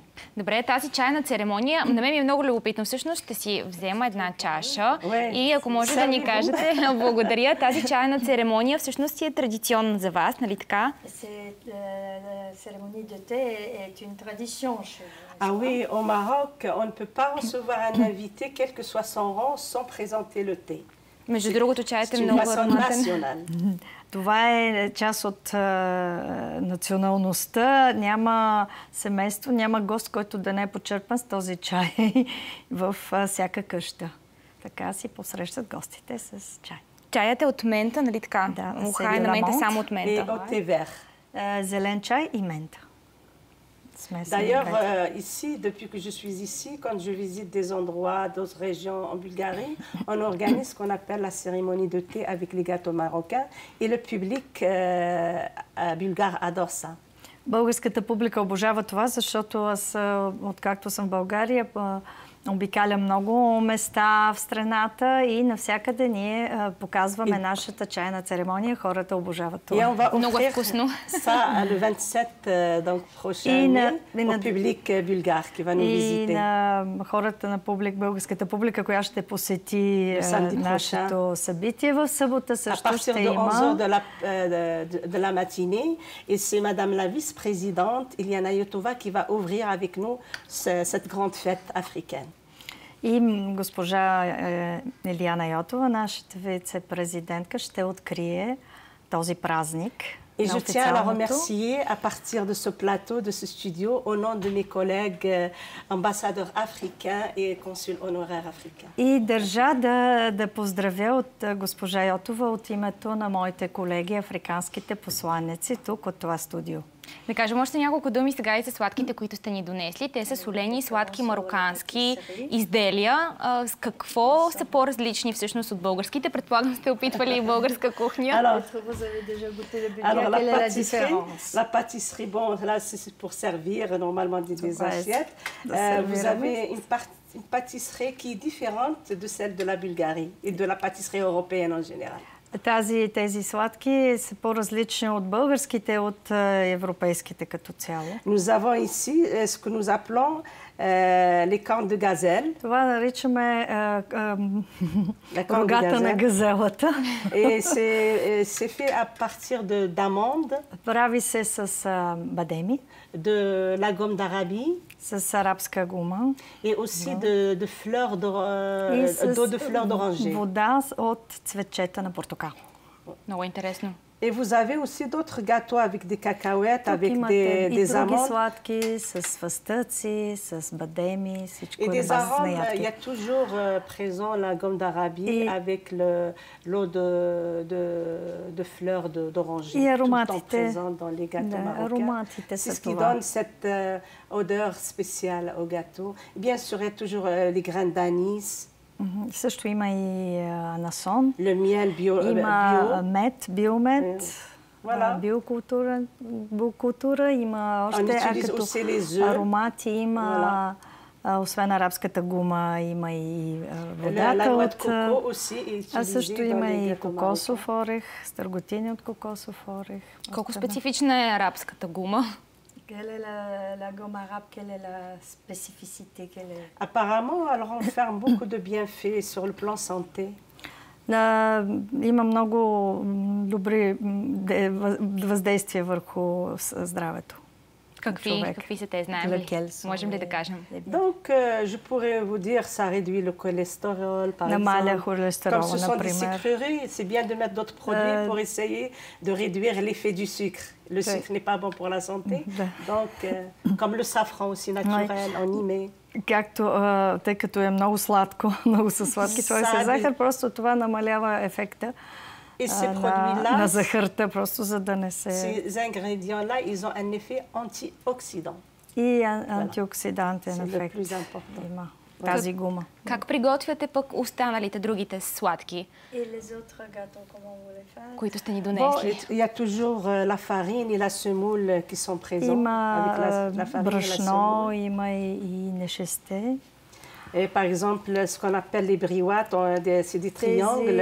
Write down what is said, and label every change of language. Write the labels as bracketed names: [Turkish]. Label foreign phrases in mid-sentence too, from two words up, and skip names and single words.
[Bulgarian] Добре, тази чайна церемония, на мен ми е много любопитно. Всъщност ще си взема една чаша и ако може да ни кажете, благодаря, тази чайна церемония всъщност си е традиционна за вас, нали така? [French] La cérémonie de thé est une tradition chez vous. Ah oui, au Maroc, on ne peut pas recevoir un invité, quel que soit son rang, sans présenter le thé. [Bulgarian] Между другото, чаят е много ароматен. Това е част от националността. Няма семейство, няма гост, който да не е почерпан с този чай в всяка къща. Така си посрещат гостите с чай. Чаят е от мента, нали така? Да, муха е на мента, само от мента. И от тевер. Зелен чай и мента. [French] D'ailleurs, ici, depuis que je suis ici, quand je visite des endroits, d'autres régions en Bulgarie, on organise ce qu'on appelle la cérémonie de thé avec les gâteaux marocains et le public bulgare adore ça. [Bulgarian] Българската публика обожава това, защото аз, откакто съм в България, обикаля много места в страната и навсякъде ние показваме нашата чайна церемония. Хората обожават това. Много е вкусно. [French] Ça, le 27 donc prochain au public bulgare qui va nous visiter. [Bulgarian] И на хората на българската публика, която ще посети нашето събитие в събота, също ще има. [French] À partir de la matinée, et c'est Madame la vice-présidente Iliana Yotova qui va ouvrir avec nous cette grande fête africaine. [Bulgarian] И госпожа Илияна Йотова, нашата вице-президентка, ще открие този празник. [French] Et je tiens à la remercier à partir de ce plateau, de ce studio, au nom de mes collègues ambassadeurs africains et consuls honoraires africains. [Bulgarian] И държа да поздравя от госпожа Йотова от името на моите колеги, африканските посланици, тук от това студио. Да кажем още няколко думи сега и за сладките, които сте ни донесли. Те са солени сладки марокански изделия. С какво са по-различни всъщност от българските? Предполагам, сте опитвали и българска кухня. [French] Alors la pâtisserie, bon, là c'est pour servir normalement des assiettes. Vous avez une pâtisserie qui est différente de celle de la Bulgarie et de la pâtisserie européenne en général. [Bulgarian] Тези сладки са по-различни от българските, от европейските като цяло. [French] Nous avons ici ce que nous appelons les cornes de gazelle. [Bulgarian] Това наричаме рогата на газелата. [French] Et c'est fait à partir d'amandes. [Bulgarian] Прави се с бадеми. [French] De la gomme d'Arabie. [Bulgarian] С арабска гума. [French] Et aussi de fleurs d'eau de fleurs d'oranger. [Bulgarian] Вода от цветчета на портокал. Много интересно. [French] Et vous avez aussi d'autres gâteaux avec des cacahuètes, avec des amandes. [Bulgarian] Сладки с фъстъци, с бадеми, всичко [French] et [Bulgarian] е [French] des [Bulgarian] на база на [French] arômes, [Bulgarian] ядки. [French] il y a toujours présent la gomme d'Arabie avec l'eau de fleurs d'oranger. [Bulgarian] И [French] tout le temps [Bulgarian] ароматите. [French] présent dans les gâteaux marocains. C'est ce qui donne cette odeur spéciale au gâteau. Bien sûr, il y a toujours les graines d'anis. [Bulgarian] Също има и анасон. [French] Le miel bio. [Bulgarian] Има мед, биомед. [French] Voilà. [Bulgarian] Биокултура, има още аромати, има освен арабската гума, има и водата от... А също има и кокосов орех, стърготини от кокосов орех. Колко специфична е арабската гума? [French] Quelle est la gomme arabe? Quelle est la spécificité? Apparemment, elle renferme beaucoup de bienfaits sur le plan santé. [Bulgarian] Има много добри въздействия върху здравето. Какви са те, знаем ли? Можем ли да кажем? [French] Donc, je pourrais vous dire, ça réduit le cholestérol, par exemple. Comme ce sont des sucreries, c'est bien de mettre d'autres produits pour essayer de réduire l'effet du sucre. Le sucre n'est pas bon pour la santé. Donc, comme le safran aussi naturel, on y met. [Bulgarian] Тъй като е много сладко, много са сладки, това е със захар, просто това намалява ефекта [French] Et ces produits-là, [Bulgarian] на захарта, просто за да не се... [French] Ces ingrédients-là, ils ont un effet antioxydant. [Bulgarian] И антиоксидантен ефект. [French] C'est le plus important. [Bulgarian] Има тази гума. Как приготвяте пък останалите, другите сладки, които сте ни донесли? [French] Il y a toujours la farine et la semoule qui sont présents. [Bulgarian] Има [French] avec la farine [Bulgarian] брашно, [French] et la semoule. [Bulgarian] има и нешесте. [French] Et par exemple, ce qu'on appelle les briouates, c'est des triangles.